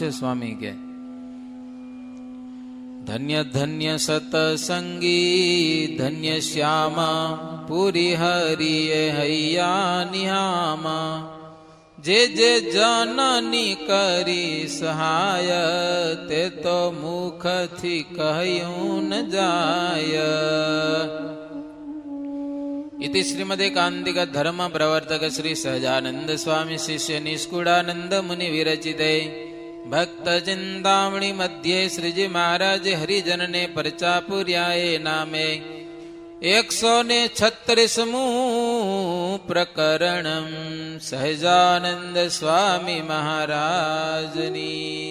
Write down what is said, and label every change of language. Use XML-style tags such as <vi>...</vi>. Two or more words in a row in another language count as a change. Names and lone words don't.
<gu>સ્વામી કે ધન્ય ધન્ય સતસંગી ધન્ય શ્યામા પૂરી હરિએ હૈયા નિહામા. જે જે જનની કરી સહાય તે તો મુખથી કહ્યું ન જાય.</gu> <sa>इति श्रीमदेकान्तिक धर्म प्रवर्तक श्री सहजानंद स्वामी शिष्य निष्कुड़ानंद मुनि विरचिते भक्त चिंतामणि मध्य श्रीजी महाराज</sa> <gu>હરિજન ને પરચા પુર્યાએ નામે 136 પ્રકરણ સહજાનંદ સ્વામી મહારાજની.</gu>